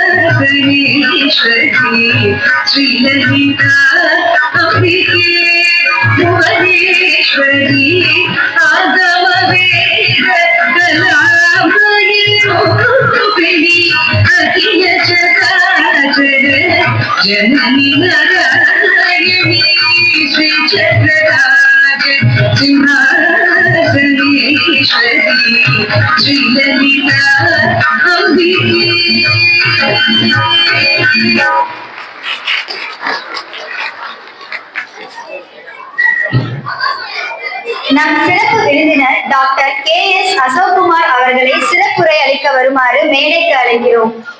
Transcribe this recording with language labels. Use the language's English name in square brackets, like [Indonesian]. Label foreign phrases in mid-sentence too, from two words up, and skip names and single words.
[Sanskrit] श्रीललिता अम्बिके भुवनेश्वरी आगम वेद कलामयरूपिणी अखिल चराचर जननी नारायणी श्री चक्रराज सिंहासनेश्वरी श्रीललिता अम्बिके। [Tamil] நம் சிறப்பு விருந்தினர் டாக்டர் KS அசோக்குமார் அவர்களை சிறப்புரை அளிக்க வருமாறு மேடைக்கு அழைக்கிறோம்.